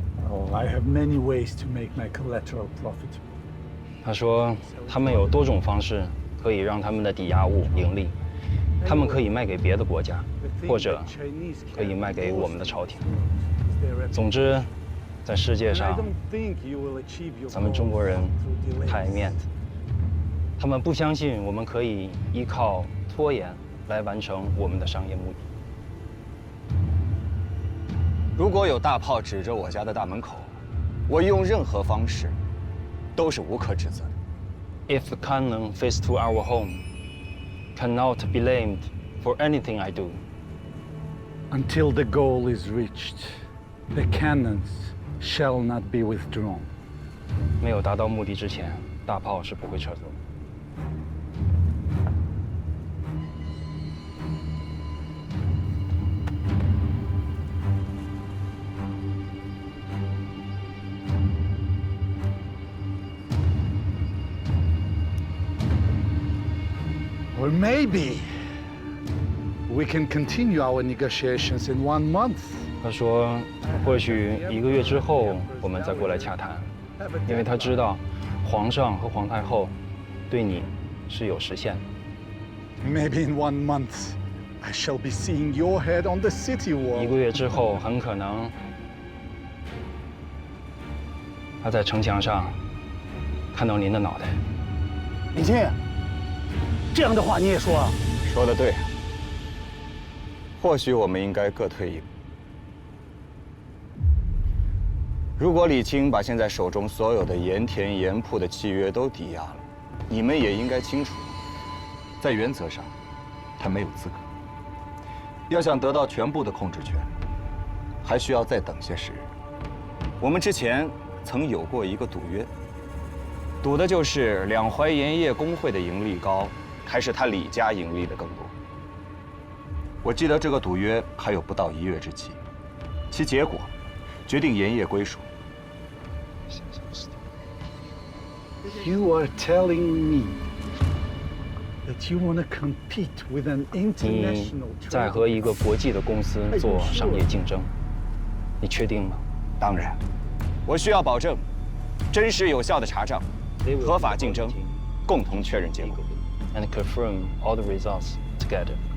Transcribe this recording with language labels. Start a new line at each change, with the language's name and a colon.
English: Oh, I have many ways to make my collateral profitable.
Chinese: 他说，他们有多种方式可以让他们的抵押物盈利，他们可以卖给别的国家，或者可以卖给我们的朝廷。总之，在世界上，咱们中国人太爱面子，他们不相信我们可以依靠拖延来完成我们的商业目的。如果有大炮指着我家的大门口，我用任何方式都是无可指责的。
English: If the cannon fits to our home, cannot be blamed for anything I do. Until the goal is reached, the cannons shall not be withdrawn.
Chinese: 没有达到目的之前，大炮是不会撤走的。
English: Well, maybe we can continue our negotiations in 1 month.
Chinese: 他说，或许1个月之后我们再过来洽谈，因为他知道皇上和皇太后对你是有实现的。
English: Maybe in 1 month, I shall be seeing your head on the city wall.
Chinese: 1个月之后，很可能他在城墙上看到您的脑袋。李靖，这样的话你也说啊？说得对。或许我们应该各退一步。如果李清把现在手中所有的盐田、盐铺的契约都抵押了，你们也应该清楚，在原则上，他没有资格。要想得到全部的控制权，还需要再等些时日。我们之前曾有过一个赌约，赌的就是两淮盐业工会的盈利高，还是他李家盈利的更多。我记得这个赌约还有不到1月之期，其结果决定盐业归属。
English: You are telling me that you want to compete with an
Chinese: 你
English: international
Chinese: 在和一个国际的公司做商业竞争，你确定吗？当然，我需要保证真实有效的查账，合法竞争，共同确认结果。
English: And confirm all the results together.